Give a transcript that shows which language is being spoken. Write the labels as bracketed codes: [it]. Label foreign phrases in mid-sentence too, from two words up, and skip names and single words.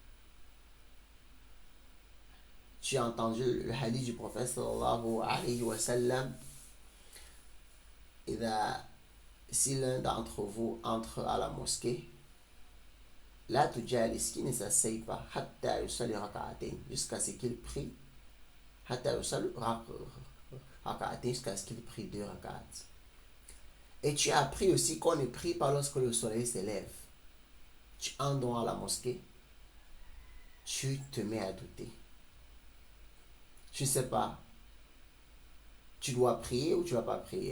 [fr] Tu as entendu le hadith du prophète [ar] صلى الله عليه وسلم. [fr] Si l'un d'entre vous entre à la mosquée, [ar] لا تجلس, [fr] qui ne s'asseye pas, [ar] حتى يصلي ركعتين, [fr] jusqu'à ce qu'il prie, [ar] حتى يصلي ركعتين, [fr] jusqu'à ce qu'il prie 2 raka'at. Et tu as appris aussi qu'on ne prie pas lorsque le soleil se lève. Tu entres donc à la mosquée, tu te mets à douter. Tu ne sais pas, tu dois prier ou tu ne vas pas prier.